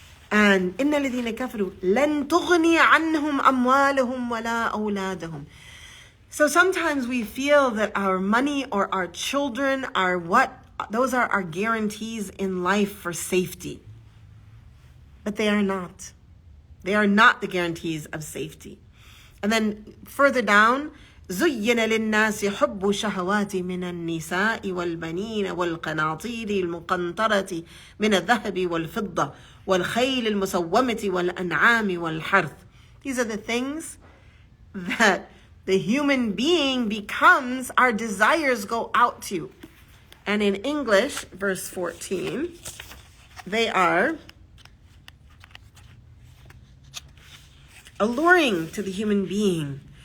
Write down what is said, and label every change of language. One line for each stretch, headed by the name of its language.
Arabic: And إِنَّ الَّذِينَ كَفَرُوا لَن تُغْنِيَ عَنْهُمْ أَمْوَالُهُمْ وَلَا أَوْلَادُهُمْ.
English: So sometimes we feel that our money or our children are those are our guarantees in life for safety. But they are not. They are not the guarantees of safety. And then further down,
Arabic: زُيِّنَ لِلنَّاسِ حُبُّ شَهَوَاتِ مِنَ النِّسَاءِ وَالْبَنِينَ وَالْقَنَاطِيرِ الْمُقَنطَرَةِ مِنَ الذَّهَبِ وَالْفِضَّةِ وَالْخَيْلِ الْمُسَوَّمَةِ وَالْأَنْعَامِ وَالْحَرْثِ.
English: These are the things that the human being becomes, our desires go out to. And in English, verse 14, they are alluring to the human being.